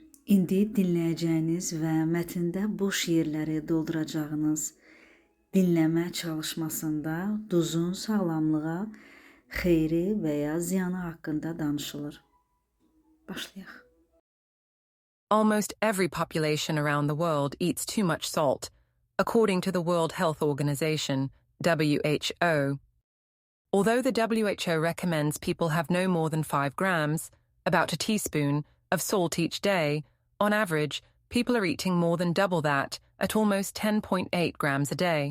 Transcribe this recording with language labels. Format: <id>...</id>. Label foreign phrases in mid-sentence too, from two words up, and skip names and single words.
<az>İndi dinləyəcəyiniz və mətndə boş yerləri dolduracağınız dinləmə çalışmasında duzun sağlamlığa xeyri və ya ziyanı haqqında danışılır. Başlayaq.</az> <en>Almost every population around the world eats too much salt, according to the World Health Organization, WHO. Although the WHO recommends people have no more than 5 grams, about a teaspoon, of salt each day, on average, people are eating more than double that, at almost 10.8 grams a day.</en>